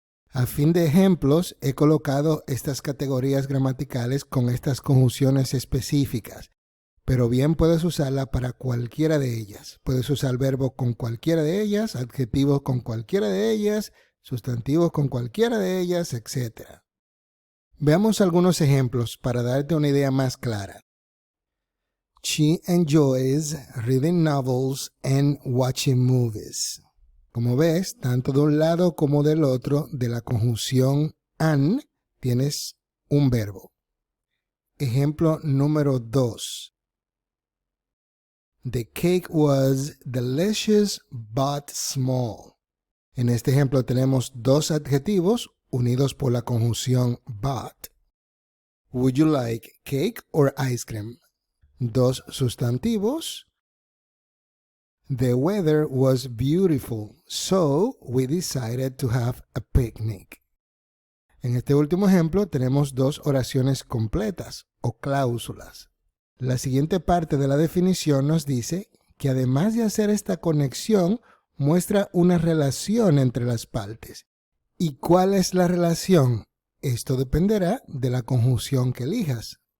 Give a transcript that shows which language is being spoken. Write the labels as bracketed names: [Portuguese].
[Spanish] A fin de ejemplos, he colocado estas categorías gramaticales con estas conjunciones específicas, pero bien puedes usarla para cualquiera de ellas. Puedes usar verbo con cualquiera de ellas, adjetivos con cualquiera de ellas, sustantivos con cualquiera de ellas, etc. Veamos algunos ejemplos para darte una idea más clara. [English] She enjoys reading novels and watching movies. [Spanish] Como ves, tanto de un lado como del otro de la conjunción an tienes un verbo. Ejemplo número 2. [English] The cake was delicious but small. [Spanish] En este ejemplo tenemos dos adjetivos unidos por la conjunción but. [English] Would you like cake or ice cream? [Spanish] Dos sustantivos. [English] The weather was beautiful, so we decided to have a picnic. [Spanish] En este último ejemplo tenemos dos oraciones completas o cláusulas. La siguiente parte de la definición nos dice que además de hacer esta conexión, muestra una relación entre las partes. ¿Y cuál es la relación? Esto dependerá de la conjunción que elijas.